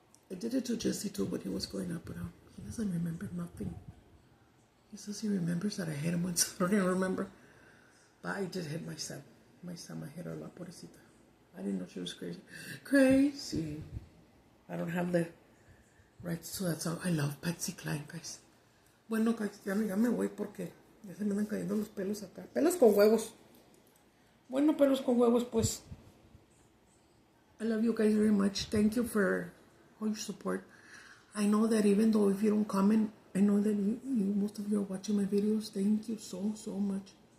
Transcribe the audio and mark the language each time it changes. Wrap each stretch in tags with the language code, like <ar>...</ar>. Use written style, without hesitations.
<en>I did it to Jesse too when he was growing up, but he doesn't remember nothing. He says he remembers that I hit him once. I don't even remember. But I did hit my son. I hit her,</en> <es>la pobrecita.</es> <en>I didn't know she was crazy. Crazy. I don't have the rights to that song. I love Patsy Cline, guys.</en> <es>Bueno, guys, ya me voy porque ya se me andan cayendo los pelos acá. Pelos con huevos. Bueno, pelos con huevos, pues.</es> <en>I love you guys very much. Thank you for all your support. I know that even though if you don't comment, I know that you most of you are watching my videos. Thank you so much.</en>